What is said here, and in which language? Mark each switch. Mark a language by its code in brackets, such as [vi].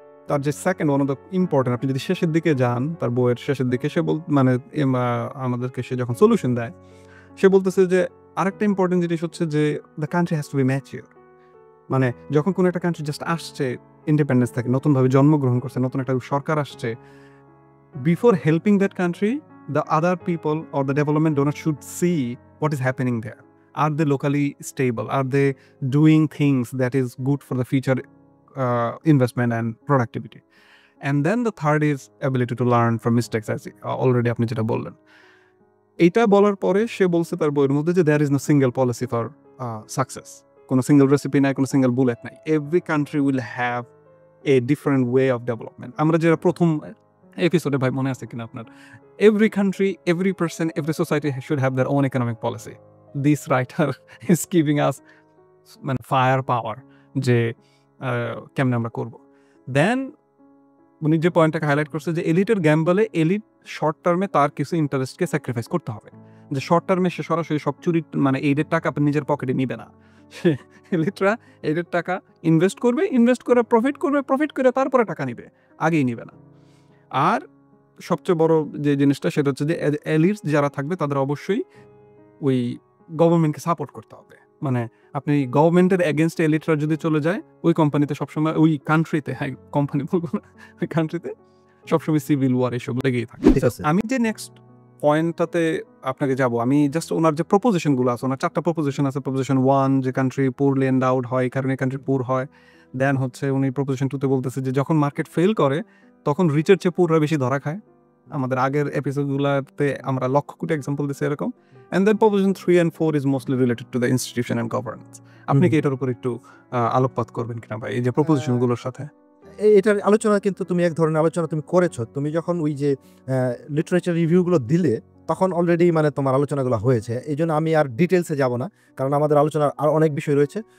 [bn] তার যে second one of the important, আপনি যদি শেষের দিকে যান, তার বইয়ের শেষের দিকে সে মানে আমাদেরকে সে যখন সলিউশন দেয়, সে বলতেছে যে আরেকটা ইম্পর্টেন্ট জিনিস হচ্ছে যে [en] The country has to be mature. [bn] মানে যখন কোনো একটা কান্ট্রি জাস্ট আসছে ইন্ডিপেন্ডেন্স থেকে, নতুনভাবে জন্মগ্রহণ করছে, নতুন একটা সরকার আসছে, [en] Before helping that country, the other people or the development donor should see what is happening there. Are they locally stable? Are they doing things that is good for the future investment and productivity? And then the third is ability to learn from mistakes, as already [bn] আপনি যেটা বললেন। এইটা বলার পরে সে বলছে তার বইয়ের মধ্যে যে [en] there is no single policy for success. [bn] কোনো সিঙ্গেল রেসিপি নাই, কোনো সিঙ্গেল বুলেট নাই। [en] Every country will have a different way of development. [bn] আমরা যেটা প্রথম এপিসোডে ভাই মনে আছে কিনা আপনার, [en] every country, every person, every society should have their own economic policy. This writer is giving us [bn] মানে ফায়ার পাওয়ার যে কেমনে আমরা করব। দেন উনি যে পয়েন্টটাকে হাইলাইট করছে যে এলিটের গ্যাম্বলে এলিট শর্ট টার্মে তার কিছু ইন্টারেস্টকে স্যাক্রিফাইস করতে হবে, যে শর্ট টার্মে সে সরাসরি সব চুরি মানে এইডের টাকা নিজের পকেটে নিবে না। এলিটরা এইডের টাকা ইনভেস্ট করবে, ইনভেস্ট করে প্রফিট করবে, প্রফিট করে তারপরে টাকা নিবে, আগেই নিবে না। আর সবচেয়ে বড় যে জিনিসটা সেটা হচ্ছে যে এলিটস যারা থাকবে তাদের অবশ্যই ওই গভর্নমেন্টকে সাপোর্ট করতে হবে। মানে আপনি গভর্নমেন্টের এগেনস্টে এলিটরা যদি চলে যায়, ওই কোম্পানিতে সবসময়, ওই কান্ট্রিতে, হ্যাঁ কোম্পানি বলবো না, ওই কান্ট্রিতে সবসময় সিভিল ওয়ার এসব লেগেই থাকে। ঠিক আছে। আমি যে নেক্সট পয়েন্টটাতে আপনাকে যাব, আমি জাস্ট ওনার যে প্রপোজিশনগুলো আছে, ওনার 4টা প্রপোজিশন আছে। প্রপোজিশন 1 যে কান্ট্রি পুরলি এন্ডাউড হয়, এই কারণে কান্ট্রি পুর হয়। দেন হচ্ছে উনি প্রপোজিশন 2তে বলতেছে যে যখন মার্কেট ফেল করে তখন রিচের চেয়ে পুররা বেশি ধরা খায়। আমাদের আগের এপিসোডগুলোতে আমরা লক্ষ কোটি এক্সাম্পল দিচ্ছি এরকম। [en] And then proposition 3 and 4 is mostly related to the institution and governance. [bn] আপনি কি এটার উপর একটু আলোকপাত করবেন কিনা ভাই, এই যে প্রপোজিশনগুলোর সাথে? এটার আলোচনা কিন্তু তুমি এক ধরনের আলোচনা তুমি করেছো। তুমি যখন ওই যে লিটারেচার রিভিউগুলো দিলে তখন অলরেডি মানে তোমার আলোচনাগুলো হয়েছে। এই জন্য আমি আর ডিটেলসে যাব না, কারণ আমাদের আলোচনার আর অনেক বিষয় রয়েছে।